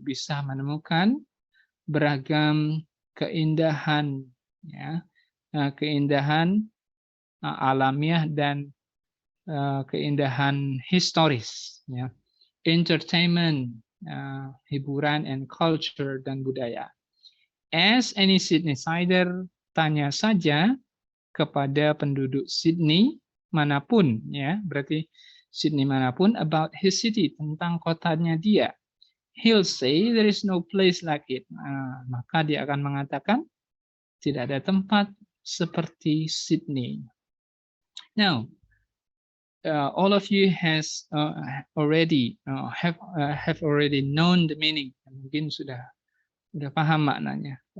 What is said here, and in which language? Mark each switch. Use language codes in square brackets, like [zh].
[id] Bisa menemukan beragam keindahan, ya, keindahan alamiah dan keindahan historis, ya, entertainment, hiburan, [en] and culture, [id] dan budaya. [en] As any Sydneysider, [id] tanya saja kepada penduduk Sydney manapun, ya, berarti Sydney manapun, [en] about his city, [id] tentang kotanya dia. [en] He'll say there is no place like it. [id] Maka dia akan mengatakan tidak ada tempat seperti Sydney. [en] Now, all of you has already have already known the meaning. [id] Mungkin sudah paham maknanya.